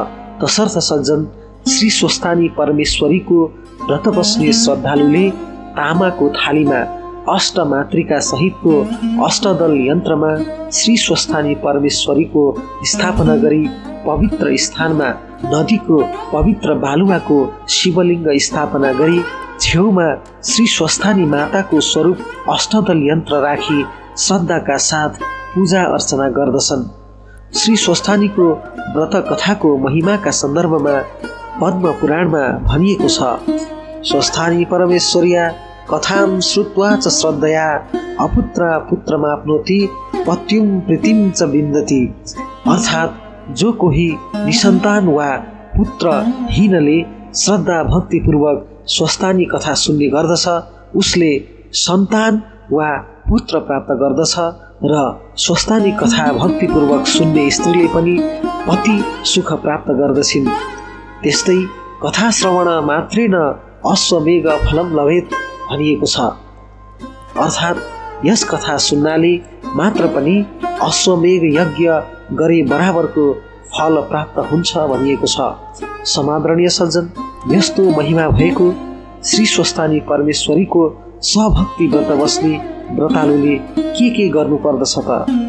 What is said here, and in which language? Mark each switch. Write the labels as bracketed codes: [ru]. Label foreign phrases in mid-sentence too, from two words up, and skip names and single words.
[ne] तसर्थ सज्जन, श्री स्वस्थानी परमेश्वरीको व्रत बस्ने श्रद्धालुले तामाको थालीमा अष्टमातृका सहितको अष्टदल यन्त्रमा श्री स्वस्थानी परमेश्वरीको स्थापना गरी पवित्र स्थानमा नदीको पवित्र बालुवाको शिवलिङ्ग स्थापना गरी छेउमा श्री स्वस्थानी माताको स्वरूप अष्टदल यन्त्र राखी श्रद्धाका साथ पूजा अर्चना गर्दछन्। श्री स्वस्थानीको व्रत कथाको महिमाका सन्दर्भमा पद्म पुराणमा भनिएको छ। [sa] स्वस्थानी परमेश्वर्या कथां श्रुत्वा च श्रद्धया अपुत्रा पुत्रमाप्नोति पत्युं प्रीतिं च विन्दति। [ne] अर्थात् जो कोही निसन्तान वा पुत्रहीनले श्रद्धा भक्तिपूर्वक स्वस्थानी कथा सुन्ने गर्दछ उसले सन्तान वा पुत्र प्राप्त गर्दछ र स्वस्थानी कथा भक्तिपूर्वक सुन्ने स्त्रीले पनि पति सुख प्राप्त गर्दछिन्। [sa] त्यस्तै कथा श्रवण मात्रेन अश्वमेघ फलं लभेत [ne] भनिएको छ। अर्थात् यस कथा सुन्नाले मात्र पनि अश्वमेघ यज्ञ गरे बराबरको फल प्राप्त हुन्छ भनिएको छ। समादरणीय सज्जन, यस्तो महिमा भएको श्री स्वस्थानी परमेश्वरीको सहभक्ति व्रत बस्ने व्रतालुले के गर्नुपर्दछ त?